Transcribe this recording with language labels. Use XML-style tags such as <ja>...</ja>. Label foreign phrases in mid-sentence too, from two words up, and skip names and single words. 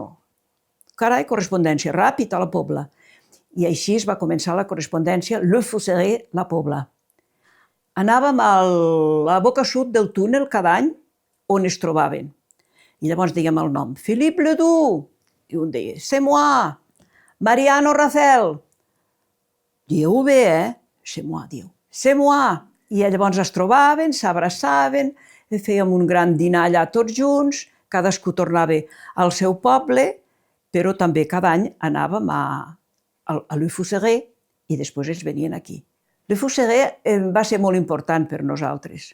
<ca>Carai, correspondència, ràpid a la Pobla. I així es va començar la correspondència Le Fosseré, la Pobla. Anàvem a la boca sud del túnel cada any on es trobaven. I llavors dèiem el nom. Philippe Ledoux. I un deia,</ca> <fr>c'est moi. Mariano Racel.</fr> <ca>Dieu bé,</ca> <fr>C'est moi, diu. C'est moi.</fr> <ca>I llavors es trobaven, s'abraçaven, fèiem un gran dinar allà tots junts, cadascú tornava al seu poble, però també cada any anàvem a Le Fosseré i després ens venien aquí. Le Fusseret va ser molt important per nosaltres.</ca>